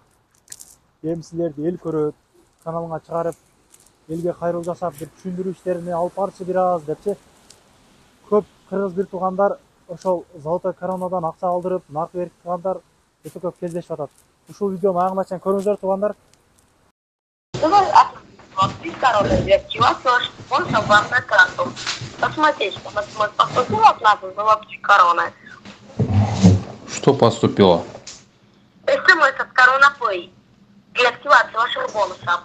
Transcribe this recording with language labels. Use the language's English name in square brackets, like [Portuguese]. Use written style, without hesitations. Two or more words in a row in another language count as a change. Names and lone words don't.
[Kyrgyz] Эми силерди эл көрөт, каналыңа чыгарып, элге кайрылуу жасап, бир түшүндүрүү иштерине алып барчы бир аз депчи. Көп кыргыз бир туугандар ошол золотой коронадан акча алдырып, наркы берип калгандар өтө көп кездешип атат. Ушул видеону аягына чейин көрүңүздөр туугандар. [Russian] Что поступило? СМС от Коронапэй для активации ваших бонусов.